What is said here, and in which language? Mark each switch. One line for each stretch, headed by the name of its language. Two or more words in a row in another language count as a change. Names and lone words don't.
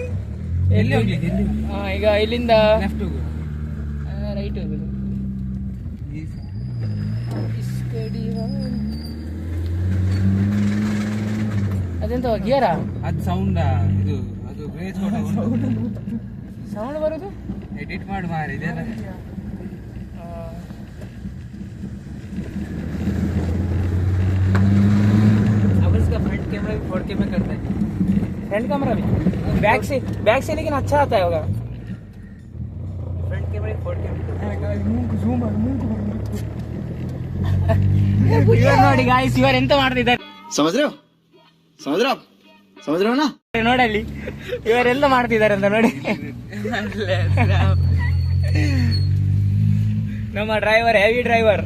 Kannada: ಈಗ ಇಲ್ಲಿಂದ ರೈಟ್ ಹೋಗುದು. ಅದೆಂತ ಗಿಯರ? ಅದು ಸೌಂಡ್, ಇದು ಅದು ಬ್ರೇಕ್ ಸೌಂಡ್ ಬರುದು. ಎಡಿಟ್ ಮಾಡಿ ಮಾರಿ ಇದೆಲ್ಲ.
Hindi: अब इसका
English: front camera
Hindi: भी 4K में करता है.
English: front camera
Hindi: भी बैक से लेकिन अच्छा आता है होगा. फ्रंट कैमरा 4K में
Kannada: ನೋಡಿ ಗಾಯ್ಸ್, ಇವರು ಎಂತ ಮಾಡ್ತಿದ್ದಾರೆ ಸಮುದ್ರವನ ನೋಡಲ್ಲಿ ಇವರೆಲ್ಲ ಮಾಡ್ತಿದ್ದಾರೆ ಅಂತ ನೋಡಿ. ನಮ್ಮ ಡ್ರೈವರ್
English: heavy driver.